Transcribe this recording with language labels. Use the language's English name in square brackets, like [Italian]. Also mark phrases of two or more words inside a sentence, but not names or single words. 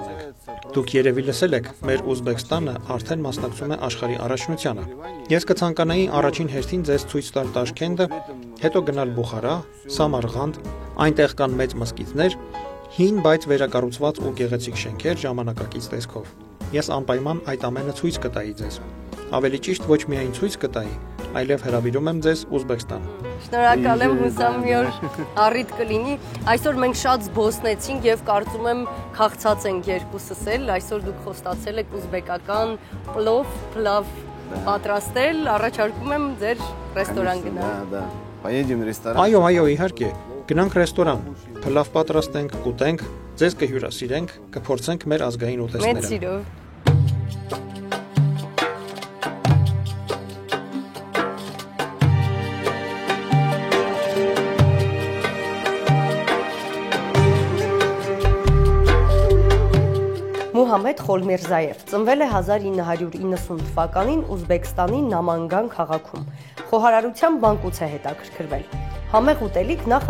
[Armenian] ունենք։ Դուք երևի լսել եք, մեր Ուզբեկստանը արդեն մասնակցում է աշխարհի առաջնությանը։ Ես կցանկանայի առաջին հերթին ձեզ ցույց տալ Տաշկենտը, հետո գնալ Բուխարա, Սամարղանդ, այնտեղ կան մեծ մզկիթներ, հին, բայց վերակառուցված ու գեղեցիկ շենքեր ժամանակակից տեսքով։ Ես անպայման այդ ամենը ցույց կտայի ձեզ։ Ավելի ճիշտ ոչ միայն ցույց կտայի, այլև հրավիրում եմ ձեզ Ուզբեկստան։ Շնորհակալ եմ, հուսամ մի օր առիթ կլինի։ Այսօր մենք շատ զբոսնեցինք եւ կարծում եմ քաղցած ենք երկուսս էլ։ Այսօր դուք խոստացել եք ուզբեկական փլավ պատրաստել, առաջարկում եմ ձեր ռեստորան գնալ։ [Russian] Да. Поедем в ресторан. [Armenian] Այո, իհարկե։ Գնանք ռեստորան, փլավ պատրաստենք, կուտենք, ձեզ կհյուրասիրենք, կփորձենք մեր ազգային Մեծ ուտեստները։ սիրով։ Մուհամեդ Խոլմիրզաև ծնվել է 1990 թվականին Ուզբեկստանի Նամանգան քաղաքում։ Խոհարարության բանկուց է հետաքրքրվել։ Համեղ ուտելիք նախ